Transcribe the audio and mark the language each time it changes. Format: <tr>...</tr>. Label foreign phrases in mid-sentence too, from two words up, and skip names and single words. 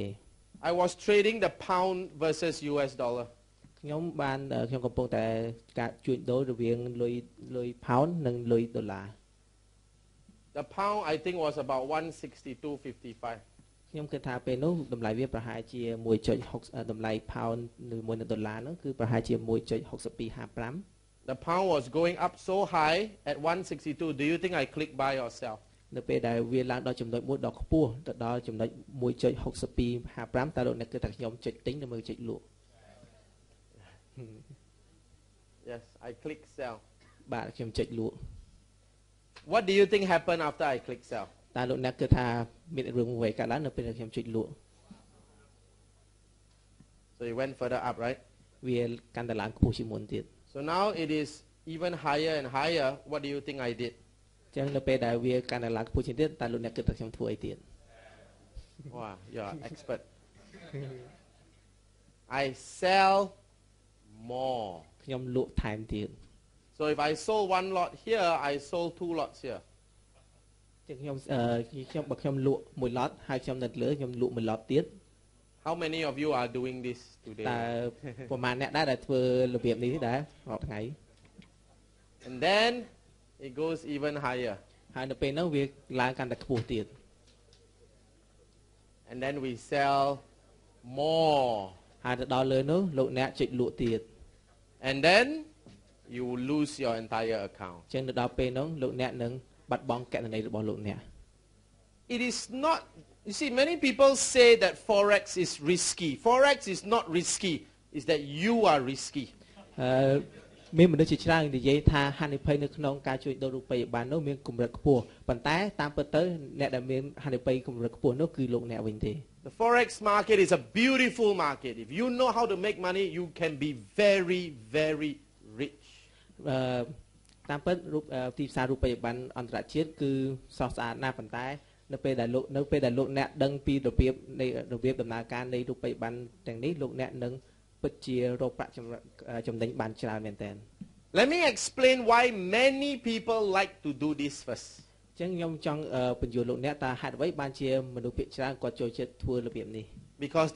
<en>I was trading the pound versus US dollar.</en> <km>ខ្ញុំកំពុងតែការជួញដូររវាងលុយ pound និងលុយដុល្លារ</km> <en>The pound I think was about 162.55.</en> <km>ខ្ញុំគិតថាពេលនោះតម្លៃវាប្រហែលជា 1.6 តម្លៃ pound មួយនៅដុល្លារនោះគឺប្រហែលជា 1.6255</km> <en>The pound was going up so high at 162. Do you think I click buy or sell?</en> <km>នៅពេលដែលវាឡើងដល់ចំណុចមួយដ៏ខ្ពស់ទៅដល់ចំណុច 1.6255 តើលោកអ្នកគិតថាខ្ញុំចុចទិញឬមើលចុចលក់</km> <en>Yes, I click sell.</en> <km>បាទខ្ញុំចុចលក់</km> <en>What do you think happened after I click sell?</en> <km>តើលោកអ្នកគិតថាមានរឿងអ្វីកើតឡើងនៅពេលដែលខ្ញុំចុចលក់</km> <en>So it went further up, right?</en> <km>វាកាន់តែឡើងខ្ពស់ជាងមុនទៀត</km> <en>So now it is even higher and higher. What do you think I did?</en> <km>អញ្ចឹងនៅពេលដែលវាកាន់តែឡើងខ្ពស់ជាងទៀតតើលោកអ្នកគិតថាខ្ញុំធ្វើអីទៀត</km> <en>Wow, you're an expert. I sell more.</en> <km>ខ្ញុំលក់ថែមទៀត</km> <en>So if I sold one lot here, I sold two lots here.</en> <km>ចឹងខ្ញុំបើខ្ញុំលក់មួយ lot ហើយខ្ញុំនៅលើខ្ញុំលក់មួយ lot ទៀត</km> <en>How many of you are doing this today?</en> <km>តើប្រហែលអ្នកដែរដែលធ្វើរបៀបនេះដែររាល់ថ្ងៃ</km> <en>And then it goes even higher.</en> <km>ហើយនៅពេលនោះវាឡើងកាន់តែខ្ពស់ទៀត</km> <en>And then we sell more.</en> <km>ហើយទៅដល់លើនោះលោកអ្នកចុចលក់ទៀត</km> <en>And then you lose your entire account.</en> <km>ចឹងទៅដល់ពេលនោះលោកអ្នកនឹងបាត់បង់គណនីរបស់លោកអ្នក</km> <en>It is not, you see, many people say that Forex is risky. Forex is not risky. It's that you are risky.</en> <km>មានមនុស្សជាច្រើននិយាយថាហានិភ័យនៅក្នុងការជួញដូររូបិយប័ណ្ណនោះមានកម្រិតខ្ពស់ប៉ុន្តែតាមពិតទៅអ្នកដែលមានហានិភ័យកម្រិតខ្ពស់នោះគឺលោកអ្នកវិញទេ</km> <en>The Forex market is a beautiful market. If you know how to make money, you can be very, very rich.</en> <km>តាមពិតទីផ្សាររូបិយប័ណ្ណអន្តរជាតិគឺស្រស់ស្អាតណាស់ប៉ុន្តែនៅពេលដែលលោកអ្នកដឹងពីរបៀបដំណើរការនៃរូបិយប័ណ្ណទាំងនេះលោកអ្នកនឹងពិតជារកប្រាក់ចំណេញបានច្រើនមែនទែន</km> <en>Let me explain why many people like to do this first.</en> <km>ចឹងខ្ញុំចង់បញ្យល់លោកអ្នកតើហេតុអ្វីបានជាមនុស្សភាគច្រើនគាត់ចូលចិត្តធ្វើរបៀបនេះ</km> <en>Because</en>